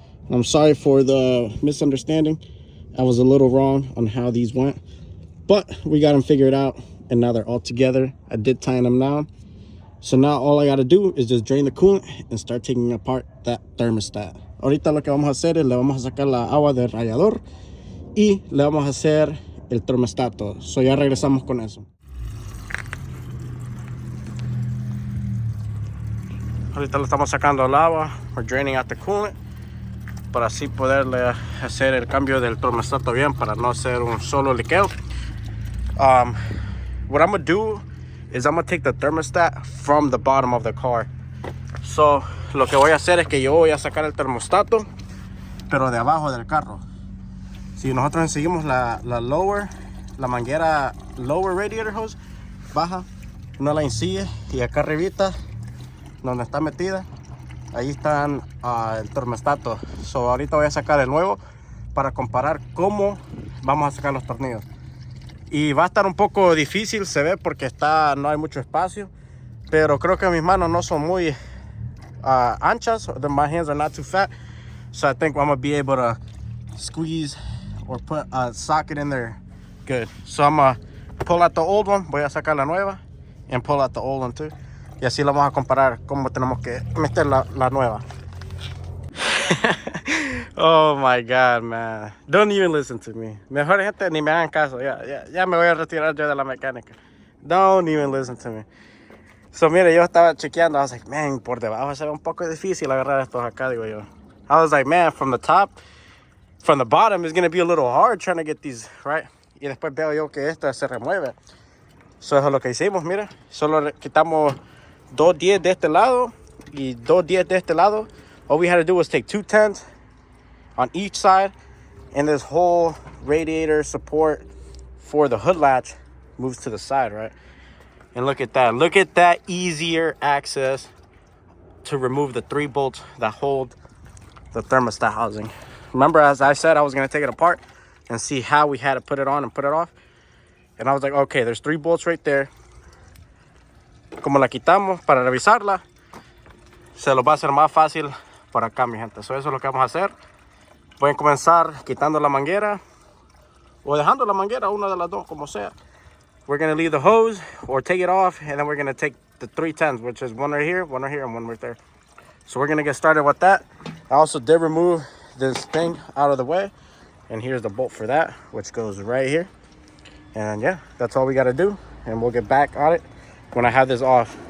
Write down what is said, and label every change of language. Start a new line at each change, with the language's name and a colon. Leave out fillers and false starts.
English: I'm sorry for the misunderstanding. I was a little wrong on how these went, but we got them figured out, and now they're all together. I did tighten them down. So now all I got to do is just drain the coolant and start taking apart that thermostat.
Spanish: ahorita lo que vamos a hacer es le vamos a sacar la agua del radiador y le vamos a hacer el termostato. So ya regresamos con eso. Ahorita le estamos sacando el agua.
English: We're draining out the coolant
Spanish: para así poderle hacer el cambio del termostato bien, para no hacer un solo liqueo.
English: What I'm gonna do is I'm gonna take the thermostat from the bottom of the car.
Spanish: So lo que voy a hacer es que yo voy a sacar el termostato, pero de abajo del carro. Si nosotros seguimos la manguera lower radiator hose, baja, no la ensigue, y acá arribita donde está metida, ahí están el termostato. So ahorita voy a sacar el nuevo para comparar cómo vamos a sacar los tornillos. Y va a estar un poco difícil, se ve, porque no hay mucho espacio, pero creo que mis manos no son muy anchas.
English: My hands are not too fat, so I think I'm gonna be able to squeeze or put a socket in there good. So I'm gonna pull out the old one,
Spanish: voy a sacar la nueva,
English: and pull out the old one too.
Spanish: Y así lo vamos a comparar cómo tenemos que meter la nueva.
English: Oh my God, man. Don't even listen to me.
Spanish: Mejor gente ni me hagan caso. Ya me voy a retirar yo de la mecánica.
English: Don't even listen to me.
Spanish: So, mire, yo estaba chequeando.
English: I was like, man,
Spanish: por debajo se ve un poco difícil agarrar estos acá, digo yo.
English: I was like, man, from the bottom, it's going to be a little hard trying to get these, right?
Spanish: Y después veo yo que esto se remueve. So, eso es lo que hicimos, mira. Solo quitamos 210 de este lado y 210 de este lado.
English: All we had to do was take 210s on each side, and this whole radiator support for the hood latch moves to the side, right? And look at that easier access to remove the 3 bolts that hold the thermostat housing. Remember, as I said, I was going to take it apart and see how we had to put it on and put it off. And I was like, okay, there's 3 bolts right there.
Spanish: Como la quitamos para revisarla, se lo va a hacer más fácil por acá, mi gente. So eso es lo que vamos a hacer. Voy a comenzar quitando la manguera o dejando la manguera, una de las dos, como sea.
English: We're going to leave the hose or take it off, and then we're going to take the 310s, which is one right here, and one right there. So we're going to get started with that. I also did remove this thing out of the way, and here's the bolt for that, which goes right here. And yeah, that's all we got to do, and we'll get back on it when I have this off.